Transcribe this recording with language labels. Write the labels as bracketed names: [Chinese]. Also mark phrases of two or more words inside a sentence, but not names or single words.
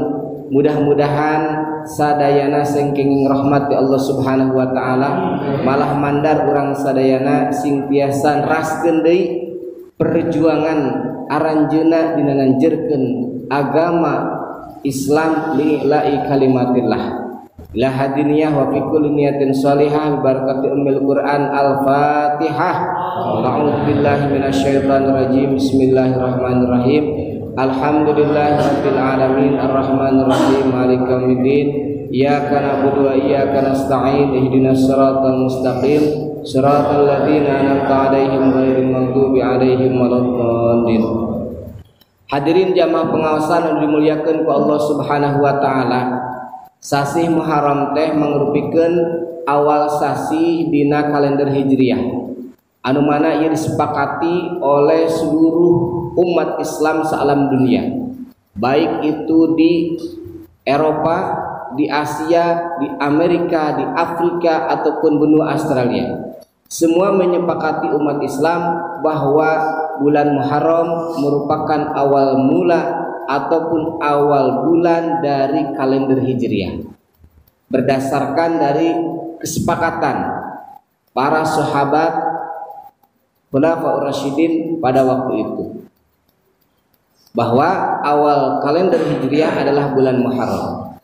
[Sundanese] Mudah-mudahan sadayana sengkenging rahmat ti [Arabic] الله سبحانه وتعالى, [Sundanese] malah mandar urang sadayana sing tiasa raskeun deui perjuangan aranjeuna dina nganjerkeun agama Islam [Arabic] لله كلمة الله. لهذه النية وفي كل نية صالحة ببركة أم القرآن. الفاتحة. أعوذ بالله من الشيطان الرجيم. بسم الله الرحمن الرحيم. الحمد لله رب العالمين الرحمن الرحيم مالك يوم الدين. إياك نعبد وإياك نستعين. اهدنا الصراط المستقيم. صراط الذين أنعمت عليهم غير المغضوب عليهم ولا الضالين. [Sundanese] Hadirin jamaah pengawasan anu dimuliakeun ku [Arabic] الله سبحانه وتعالى. [Sundanese] Sasih Muharram teh mangrupikeun awal sasih dina kalender Hijriah, anu mana ieu [Indonesian] disepakati oleh seluruh umat Islam sealam dunia, baik itu di Eropa, di Asia, di Amerika, di Afrika ataupun benua Australia. Semua menyepakati umat Islam bahwa bulan Muharram merupakan awal mula ataupun awal bulan dari kalender Hijriah, berdasarkan dari kesepakatan para sahabat Khulafaur Rasyidin pada waktu itu, bahwa awal kalender Hijriah adalah bulan Muharram.